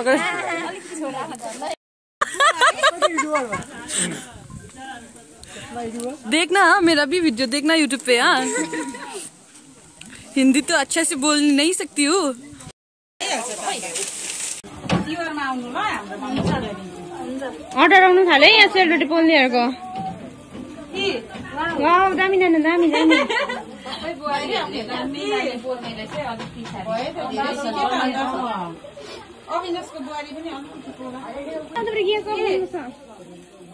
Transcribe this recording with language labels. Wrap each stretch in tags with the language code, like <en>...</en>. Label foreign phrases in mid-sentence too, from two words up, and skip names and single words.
<hi>देखना मेरा भी वीडियो देखना यूट्यूब पे। हाँ हिंदी तो अच्छा से बोल नहीं सकती हूँ।</hi> <ne>अर्डर आउनु थाल्यो यहाँ सेलरोटी पोल्नेहरूको। वाउ दामी नाना दामी दामी। अविनाशको बुहारी पनि अलिकति</ne>